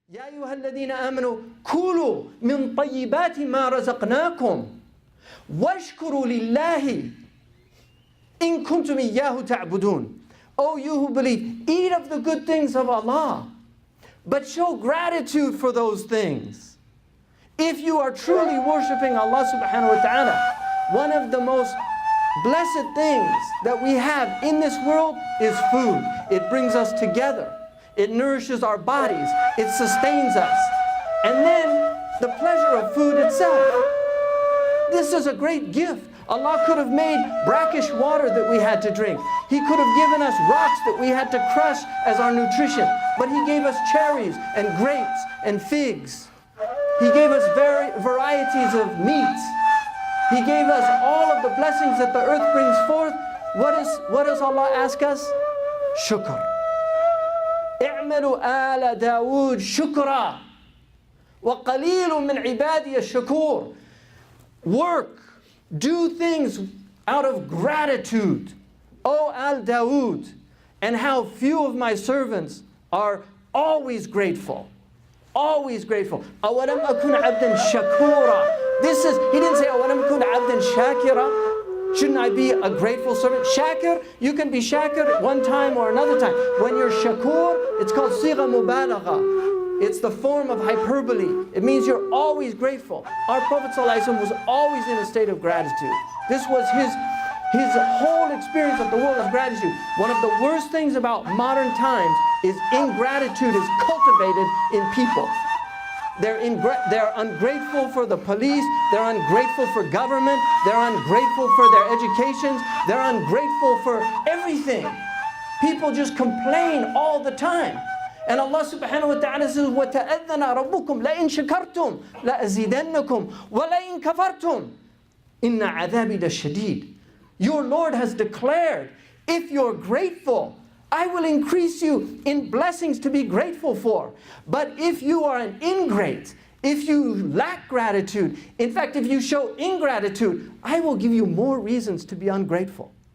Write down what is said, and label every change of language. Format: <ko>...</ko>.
<ar>يا أيها الذين آمنوا كلوا من طيبات ما رزقناكم واشكروا لله إن كنتم إياه تعبدون.</ar> <en>O you who believe, eat of the good things of Allah, but show gratitude for those things. If you are truly worshiping Allah subhanahu wa ta'ala, one of the most blessed things that we have in this world is food. It brings us together. It nourishes our bodies. It sustains us. And then the pleasure of food itself. This is a great gift. Allah could have made brackish water that we had to drink. He could have given us rocks that we had to crush as our nutrition. But He gave us cherries and grapes and figs. He gave us varieties of meats. He gave us all of the blessings that the earth brings forth. What does Allah ask us? Shukr.</en> <ar>اعملوا آل داود شكرا وقليل من عبادي الشكور.</ar> <en>Work, do things out of gratitude. O Al Dawood, and how few of my servants are always grateful. Always grateful.</en> <ar>أَوَلَمْ أَكُنْ عَبْدًا شَكُورًا.</ar> <en>He didn't say</en> <ar>أَوَلَمْ أَكُنْ عَبْدًا شَاكِرًا.</ar> <en>Shouldn't I be a grateful servant? Shakir, you can be shakir at one time or another time. When you're shakur, it's called sigha mubalagha. It's the form of hyperbole. It means you're always grateful. Our Prophet ﷺ was always in a state of gratitude. This was his whole experience of the world of gratitude. One of the worst things about modern times is ingratitude is cultivated in people. They're ungrateful for the police, they're ungrateful for government, they're ungrateful for their educations, they're ungrateful for everything. People just complain all the time. And Allah subhanahu wa ta'ala says,</en> <ar>وَتَأَذَّنَ رَبُّكُمْ لَإِن شَكَرْتُمْ لَأَزِيدَنَّكُمْ وَلَإِن كَفَرْتُمْ إِنَّ عَذَابِي لَشَدِيدٌ.</ar> <en>Your Lord has declared, if you're grateful, I will increase you in blessings to be grateful for. But if you are an ingrate, if you lack gratitude, in fact, if you show ingratitude, I will give you more reasons to be ungrateful.</en>